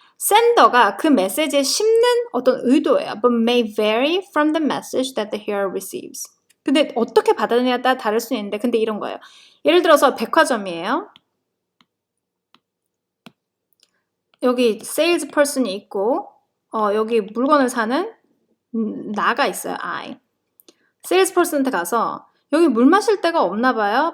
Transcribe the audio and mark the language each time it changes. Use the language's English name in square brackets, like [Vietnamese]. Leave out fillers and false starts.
[Korean] sender가 그 메시지에 심는 어떤 의도예요. [English] But may vary from the message that the hearer receives. [Korean] 근데 어떻게 받아들이냐에 따라 다를 수 있는데 근데 이런 거예요. 예를 들어서 백화점이에요. 여기 세일즈 퍼슨이 있고 여기 물건을 사는 나가 있어요. [English] I. [Korean] 세일즈 퍼슨한테 가서 여기 물 마실 데가 없나 봐요.